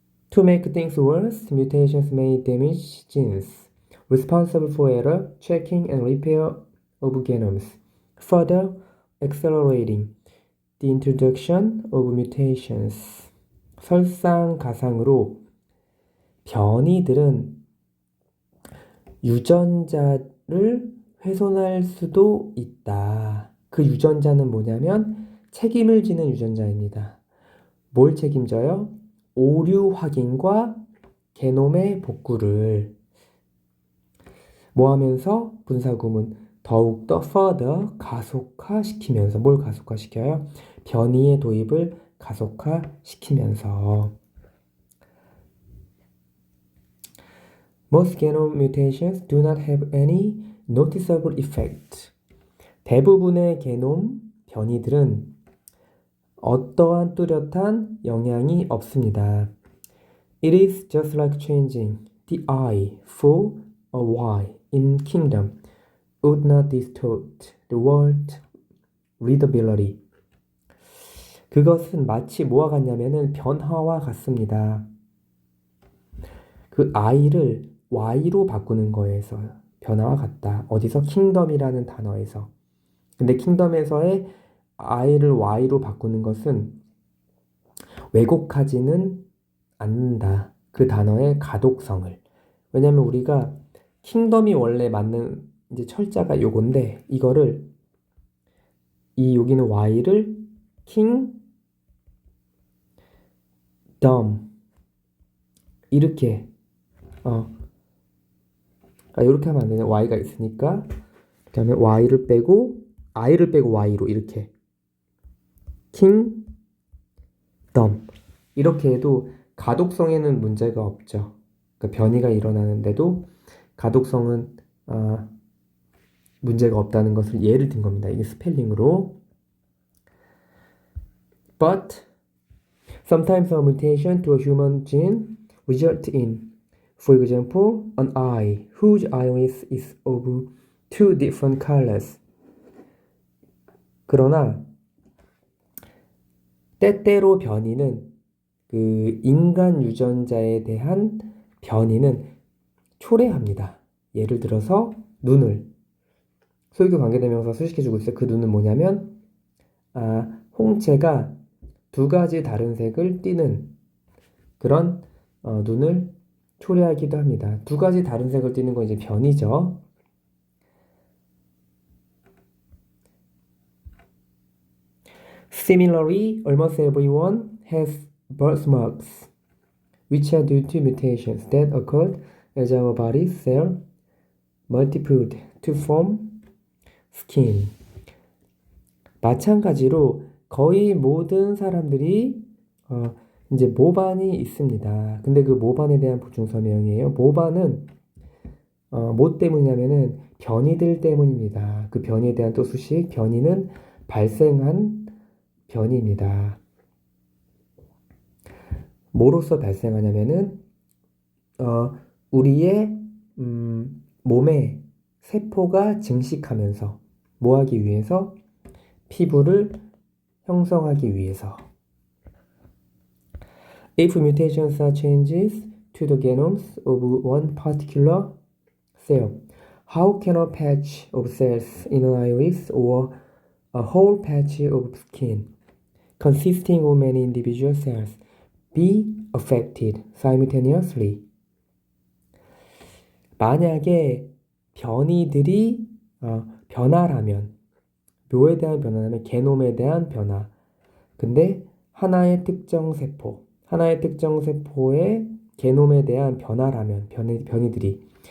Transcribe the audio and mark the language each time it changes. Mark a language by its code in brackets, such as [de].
[en] To make things worse, mutations may damage genes responsible for error, checking and repair of genomes, further accelerating the introduction of mutations. [ko] 설상가상으로 변이들은 유전자를 훼손할 수도 있다. 그 유전자는 뭐냐면 책임을 지는 유전자입니다. 뭘 책임져요? 오류 확인과 게놈의 복구를 뭐 하면서 분사구문 더욱더 further 가속화시키면서 뭘 가속화시켜요? 변이의 도입을 가속화시키면서 [en] Most genome mutations do not have any noticeable effect. [ko] 대부분의 게놈 변이들은 어떠한 뚜렷한 영향이 없습니다. [en] It is just like changing the I for a Y in kingdom would not distort the word readability. [ko] 그것은 마치 뭐와 같냐면은 변화와 같습니다. 그 I를 Y로 바꾸는 거에서 변화와 같다. 어디서? 킹덤이라는 단어에서. 근데 킹덤에서의 I를 Y로 바꾸는 것은 왜곡하지는 않는다. 그 단어의 가독성을. 왜냐면 우리가 킹덤이 원래 맞는 이제 철자가 요건데 이거를 이 여기는 y를 킹덤 이렇게 이렇게 하면 안 되네. y가 있으니까 그다음에 y를 빼고 i를 빼고 y로 이렇게 킹덤 이렇게 해도 가독성에는 문제가 없죠. 그러니까 변이가 일어나는데도 가독성은 문제가 없다는 것을 예를 든 겁니다. 이게 스펠링으로. [en] But sometimes a mutation to a human gene results in, for example, an eye whose iris is of two different colors. [ko] 그러나 때때로 변이는 그 인간 유전자에 대한 변이는 초래합니다. 예를 들어서 눈을 소유격 관계대명사 수식해주고 있어요. 그 눈은 뭐냐면 홍채가 두 가지 다른 색을 띠는 그런 눈을 초래하기도 합니다. 두 가지 다른 색을 띠는 건 이제 변이죠. [en] Similarly, almost everyone has birthmarks, which are due to mutations that occurred as our body cell multiplied to form skin. [ko] 마찬가지로 거의 모든 사람들이 이제 모반이 있습니다. 근데 그 모반에 대한 보충 설명이에요. 모반은 뭐 때문이냐면은 변이들 때문입니다. 그 변이에 대한 또 수식, 변이는 발생한 변이입니다. 뭐로서 발생하냐면은 우리의 몸에 세포가 증식하면서 뭐 하기 위해서? 피부를 형성하기 위해서. [en] If mutations are changes to the genomes of one particular cell, how can a patch of cells in an iris or a whole patch of skin, consisting of many individual cells, be affected simultaneously? [ko] 만약에 변이들이 변화라면, 묘에 대한 변화라면 게놈에 대한 변화. 근데 하나의 특정 세포의 게놈에 대한 변화라면, 변이들이.